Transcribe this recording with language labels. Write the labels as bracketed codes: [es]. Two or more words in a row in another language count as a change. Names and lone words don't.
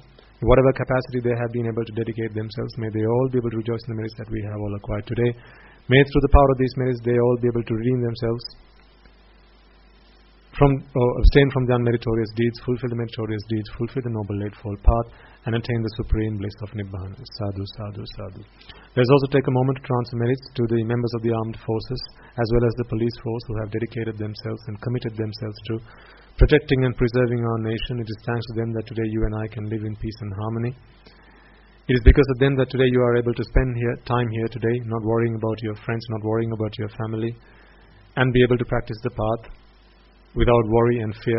[en] In whatever capacity they have been able to dedicate themselves, may they all be able to rejoice in the merits that we have all acquired today. May through the power of these merits they all be able to redeem themselves abstain from the unmeritorious deeds, fulfill the meritorious deeds, fulfill the noble eightfold path, and attain the supreme bliss of Nibbana. [pi] Sadhu, sadhu, sadhu. [en] Let's also take a moment to transfer merits to the members of the armed forces, as well as the police force who have dedicated themselves and committed themselves to protecting and preserving our nation. It is thanks to them that today you and I can live in peace and harmony. It is because of them that today you are able to spend time here today, not worrying about your friends, not worrying about your family, and be able to practice the path without worry and fear.